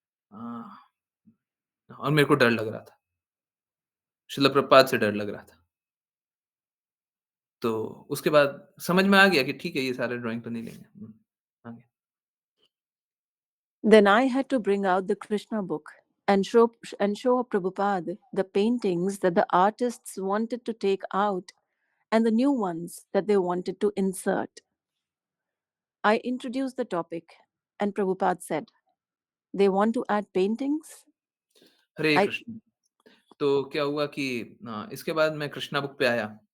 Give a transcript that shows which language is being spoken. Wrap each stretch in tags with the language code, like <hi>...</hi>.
<hi>अ, और मेरे को डर लग रहा था। शिला प्रभुपाद से डर लग रहा था। तो उसके बाद समझ में आ गया कि ठीक है, ये सारे ड्राइंग तो नहीं लेंगे। आगे।</hi> <en>Then I had to bring out the Krishna book and show Prabhupada the paintings that the artists wanted to take out and the new ones that they wanted to insert. I introduced the topic, and Prabhupada said, "They want to add paintings?"</en> <hi>Hare</hi> <en>I</en> <hi>Krishna. तो क्या हुआ कि इसके बाद मैं Krishna book पे आया।</hi>